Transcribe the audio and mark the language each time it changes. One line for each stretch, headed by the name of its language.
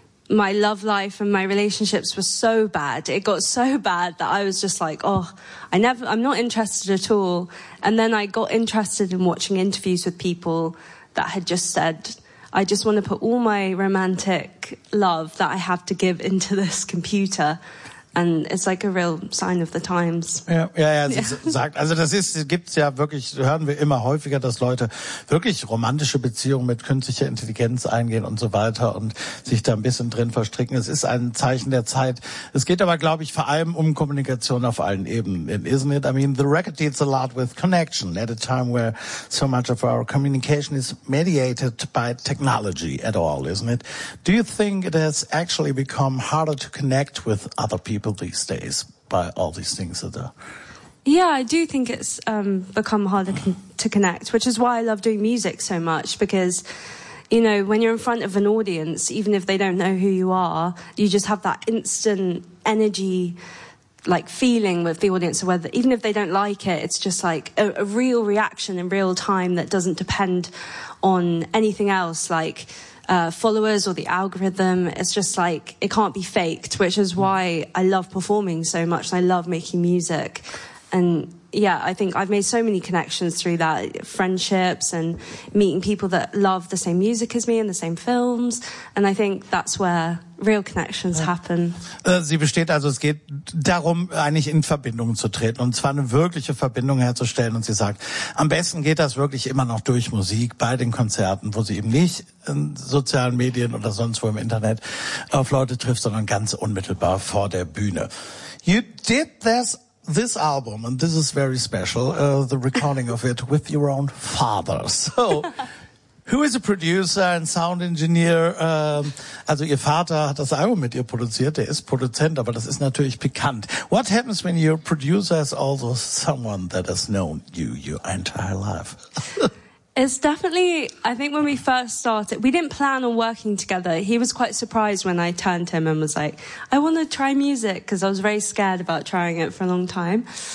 English: my love life and my relationships were so bad. It got so bad that I was just like, oh, I'm not interested at all. And then I got interested in watching interviews with people that had just said, I just want to put all my romantic love that I have to give into this computer. And it's like a real sign of the times.
German: Ja, sagt. Also das ist, gibt's ja wirklich, hören wir immer häufiger, dass Leute wirklich romantische Beziehungen mit künstlicher Intelligenz eingehen und so weiter und sich da ein bisschen drin verstricken. Es ist ein Zeichen der Zeit. Es geht aber, glaube ich, vor allem um Kommunikation auf allen Ebenen.
English: Isn't it? I mean, the record deals a lot with connection at a time where so much of our communication is mediated by technology at all, isn't it? Do you think it has actually become harder to connect with other people these days by all these things that are... Yeah, I do think it's become harder to connect, which is why I love doing music so much, because, you know, when you're in front of an audience, even if they don't know who you are, you just have that instant energy, like, feeling with the audience, whether even if they don't like it, it's just like a real reaction in real time that doesn't depend on anything else, like followers or the algorithm. It's just like it can't be faked, which is why I love performing so much. I love making music, and yeah, I think I've made so many connections through that, friendships and meeting people that love the same music as me and the same films, and I think that's where real connections happen.
German: Sie besteht also, es geht darum, eigentlich in Verbindung zu treten und zwar eine wirkliche Verbindung herzustellen, und sie sagt, am besten geht das wirklich immer noch durch Musik bei den Konzerten, wo sie eben nicht in sozialen Medien oder sonst wo im Internet auf Leute trifft, sondern ganz unmittelbar vor der Bühne.
English: You did this album, and this is very special, the recording of it with your own father. So, who is a producer and sound engineer?
German: Also, ihr Vater hat das Album mit ihr produziert, der ist Produzent, aber das ist natürlich pikant.
English: What happens when your producer is also someone that has known you your entire life? It's definitely, I think when we first started, we didn't plan on working together. He was quite surprised when I turned to him and was like, I want to try music, because I was very scared about trying it for a long time.